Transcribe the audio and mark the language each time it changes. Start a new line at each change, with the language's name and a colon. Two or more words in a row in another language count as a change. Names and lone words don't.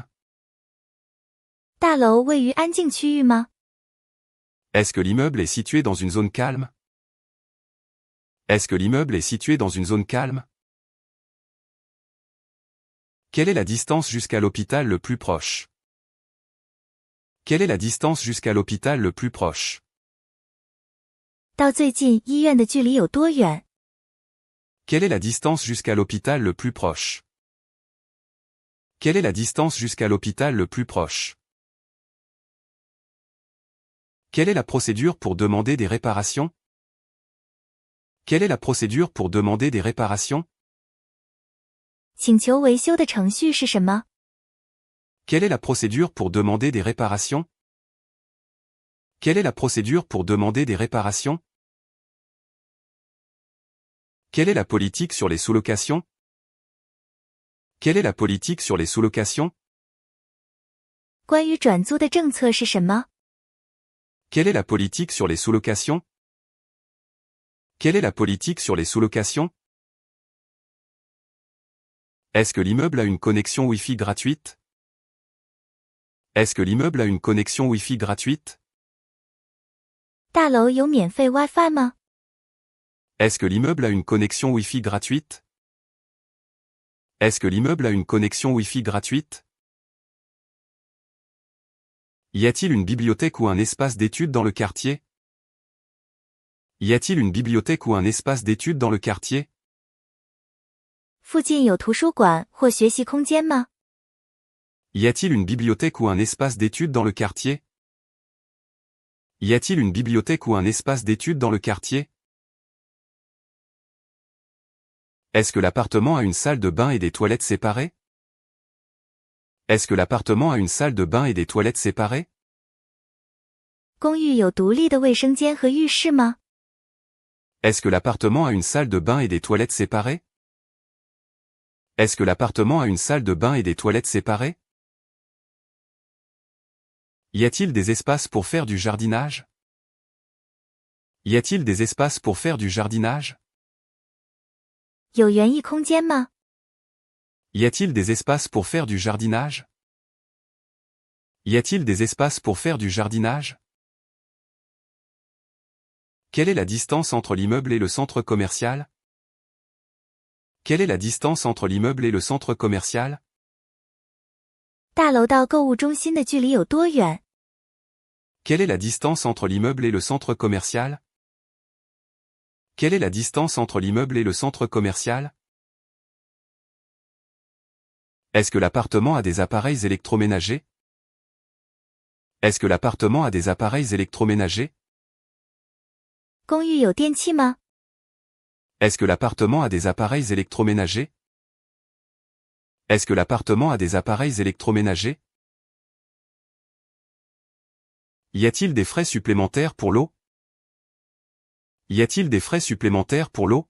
Chinese: 大楼位于安静区域吗？
French: Est-ce que l'immeuble est situé dans une zone calme? Est-ce que l'immeuble est situé dans une zone calme? Quelle est la distance jusqu'à l'hôpital le plus proche? Quelle est la distance jusqu'à l'hôpital le plus proche?
Chinese: 到最近医院的距离有多远？
French: Quelle est la distance jusqu'à l'hôpital le plus proche? Quelle est la distance jusqu'à l'hôpital le plus proche? Quelle est la procédure pour demander des réparations? Quelle est la procédure pour demander des réparations?
Chinese: 请求维修的程序是什么？
French: Quelle est la procédure pour demander des réparations? Quelle est la procédure pour demander des réparations? Quelle est la politique sur les sous-locations? Quelle est la politique sur les sous-locations?
Chinese: 关于转租的政策是什么？
French: Quelle est la politique sur les sous-locations? Quelle est la politique sur les sous-locations? Est-ce que l'immeuble a une connexion Wi-Fi gratuite? Est-ce que l'immeuble a une connexion Wi-Fi gratuite?
Chinese: 大楼有免费 WiFi 吗？
French: Est-ce que l'immeuble a une connexion Wi-Fi gratuite? Est-ce que l'immeuble a une connexion Wi-Fi gratuite? Y a-t-il une bibliothèque ou un espace d'études dans le quartier? Y a-t-il une bibliothèque ou un espace d'études dans le quartier?
Chinese: 附近有图书馆或学习空间吗？
French: Y a-t-il une bibliothèque ou un espace d'études dans le quartier? Y a-t-il une bibliothèque ou un espace d'études dans le quartier? Est-ce que l'appartement a une salle de bain et des toilettes séparées? Est-ce que l'appartement a une salle de bain et des toilettes séparées?
Chinese: 公寓有独立的卫生间和浴室吗？
French: Est-ce que l'appartement a une salle de bain et des toilettes séparées? Est-ce que l'appartement a une salle de bain et des toilettes séparées? Y a-t-il des espaces pour faire du jardinage? Y a-t-il des espaces pour faire du jardinage?
Chinese: 有园艺空间吗？
French: Y a-t-il des espaces pour faire du jardinage? Y a-t-il des espaces pour faire du jardinage? Quelle est la distance entre l'immeuble et le centre commercial? Quelle est la distance entre l'immeuble et le centre commercial?
Chinese: 大楼到购物中心的距离有多远？
French: Quelle est la distance entre l'immeuble et le centre commercial? Quelle est la distance entre l'immeuble et le centre commercial? Est-ce que l'appartement a des appareils électroménagers? Est-ce que l'appartement a des appareils électroménagers?
Chinese: 公寓有电器吗？
French: Est-ce que l'appartement a des appareils électroménagers? Est-ce que l'appartement a des appareils électroménagers? Y a-t-il des frais supplémentaires pour l'eau? Y a-t-il des frais supplémentaires pour l'eau?